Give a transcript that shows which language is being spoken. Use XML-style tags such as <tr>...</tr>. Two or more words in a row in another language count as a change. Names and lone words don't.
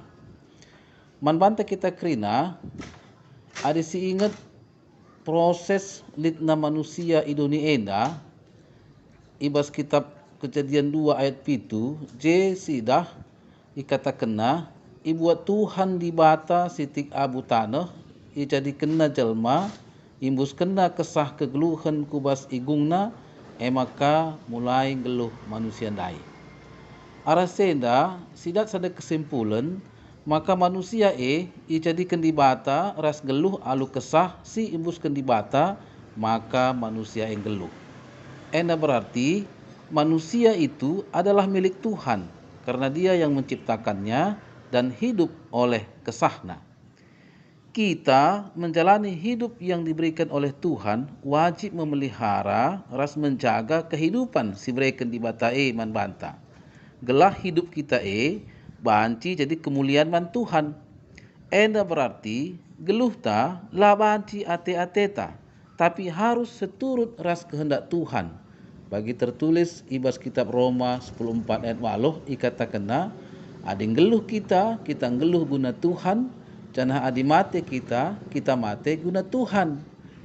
<btx>Manbanta kita krina ada si ingat proses litna manusia idoni enda ibas kitab Kejadian 2 ayat 7 je sidah ikata kena ibuat Tuhan di bata sitik abu tanah i jadi kena jelma imbus kena kesah kegeluhan kubas igungna maka mulai geluh manusia dai. Arasenda sidat sada kesimpulan maka manusia i jadikan di bata ras geluh alu kesah si imbuskan di bata maka manusia yang geluh.</btx> <id>Ena berarti manusia itu adalah milik Tuhan karena dia yang menciptakannya dan hidup oleh kesahna. Kita menjalani hidup yang diberikan oleh Tuhan wajib memelihara ras menjaga kehidupan</id> <btx>si berikan di bata man banta. Gelah hidup kita banci jadi kemuliaan man Tuhan. Enda berarti geluh ta la banci ate-ateta tapi harus seturut ras kehendak Tuhan. Bagi tertulis ibas kitab Roma 10:4 ayat 8 ikatakanna ading geluh kita geluh guna Tuhan, canah adi mate kita mate guna Tuhan.</btx>